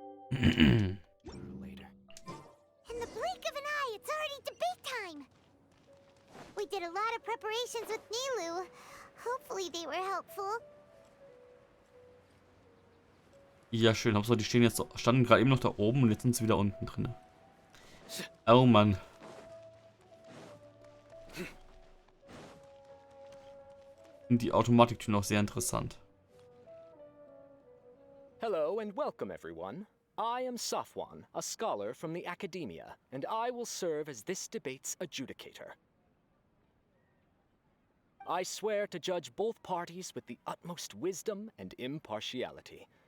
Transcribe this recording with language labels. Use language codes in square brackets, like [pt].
[en] In the blink of an eye, it's already debate time. We did a lot of preparations with Nilou. Hopefully they were helpful. [de] Ja, schön. Hauptsache, die standen gerade eben noch da oben und jetzt sind sie wieder unten drin. Oh Mann. Die Automatiktüren auch sehr interessant. [en] Hello and welcome everyone. I am Safwan, a scholar from the academia, and I will serve as this debate's adjudicator. I swear to judge both parties with the utmost wisdom and impartiality.